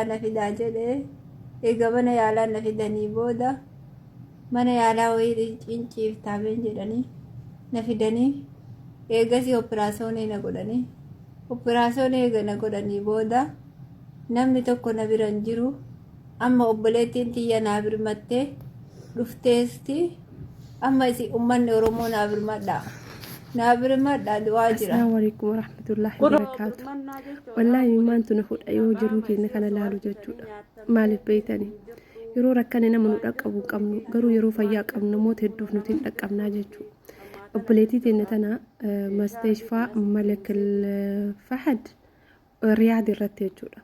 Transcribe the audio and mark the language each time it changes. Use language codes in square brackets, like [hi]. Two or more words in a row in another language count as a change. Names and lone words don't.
[om] na fidaa jedhee egaa mana yaalaa na fidanii booda mana yaalaa wayii cinciiftaabeen jedhanii na fidanii eegasii operaasyoonii na godhanii operaasyoonii eega na godhanii booda namni tokko na bira hin jiru amma obboleettiin tiyya naa birmattee dhufteesti amma isi ummanni oromoo naa birmadhaa du'aa jira. [ar] السلام عليكم ورحمة الله وبركاته. [om] Wallahi imaantu na fudha yoo jiruu keenya kana laalu jechuudha. Maaliif beeytanii yeroo rakkane nama nu dhaqqabu qabnu garuu yeroo fayyaa qabnu namoota hedduuf nuti hin dhaqqabnaa jechuudha. Obboleettii teenya tana Mustashfaa Malakal Fahad Riyaad irratti jechuudha.